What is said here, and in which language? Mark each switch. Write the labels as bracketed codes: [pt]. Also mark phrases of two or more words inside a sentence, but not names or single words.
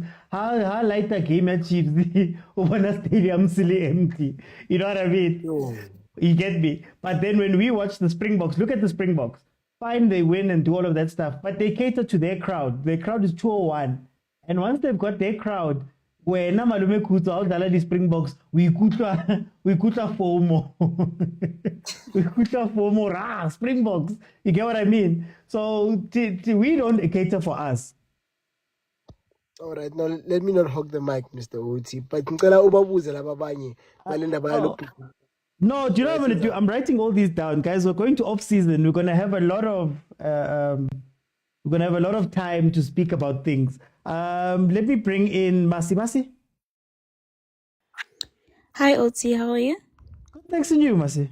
[en] How light a game at Chiefs? Open a stadium silly empty. You know what I mean? You get me? But then when we watch the Springboks, look at the Springboks. Fine, they win and do all of that stuff, but they cater to their crowd. Their crowd is 201. And once they've got their crowd, [st] wena malume Khutso ha o dlala di-Springboks we ikutlwa FOMO. We ikutlwa FOMO ra Springboks, [en] you get what I mean? So we don't cater for us. All right, now let me not hog the mic, Mr. Oti. [zu] But ngicela ubabuze laba abanye balendaba yalokhu. [en] No, do you know what I'm going to do? I'm writing all these down, guys. We're going to off season. We're going to have a lot of time to speak about things. Let me bring in Masi. Hi, Oti. How are you? Thanks to you, Masi.